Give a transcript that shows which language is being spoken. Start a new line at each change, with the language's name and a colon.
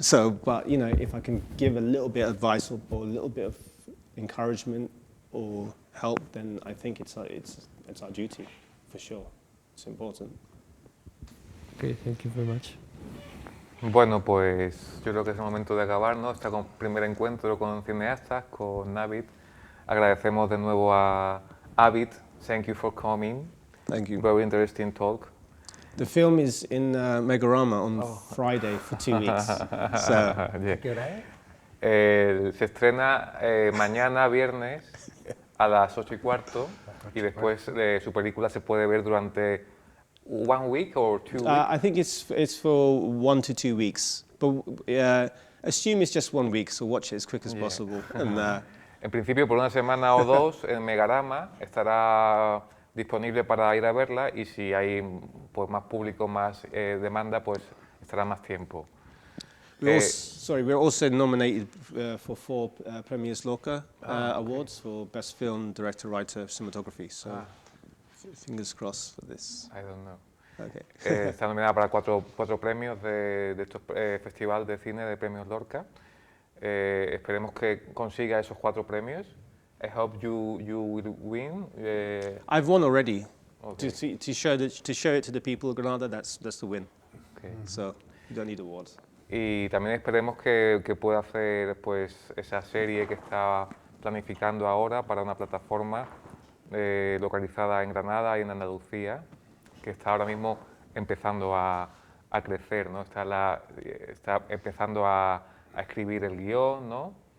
English: So, but if I can give a little bit of advice or a little bit of encouragement or help, then I think it's our duty, for sure. It's important. Okay, thank you very much.
Spanish: Bueno, pues yo creo que es el momento de acabar, ¿no? Este primer encuentro con cineastas, con Abid. Agradecemos de nuevo a Abid.
English: Thank you for coming. Thank you. Very interesting talk. The film is in Megarama on Friday for 2 weeks. Yeah.
Spanish: ¿Qué hora es? Se estrena mañana viernes a las 8:15 y después su película se puede ver durante
English: 1 week or 2 weeks? I think it's for 1 to 2 weeks, but assume it's just 1 week, so watch it as quick as possible. And,
Spanish: en principio, por una semana o dos, en Megarama estará disponible para ir a verla, y si hay pues más público, más demanda, pues estará más tiempo.
English: We're also nominated for 4 Premiers Lorca awards for Best Film, Director, Writer, Cinematography. So. Fingers crossed for this. I don't know. Okay.
Spanish: Está nominada para cuatro premios de estos Festival de Cine de Premios Lorca. Esperemos que consiga esos 4 premios.
English: I hope you will win. I've won already. Okay. To show it to the people of Granada, that's the win. Okay. So you don't need awards.
Spanish: Y también esperemos que pueda hacer pues esa serie que está planificando ahora para una plataforma localizada en Granada y en Andalucía, que está ahora mismo empezando a crecer, ¿no? Está empezando a escribir el guión, ¿no?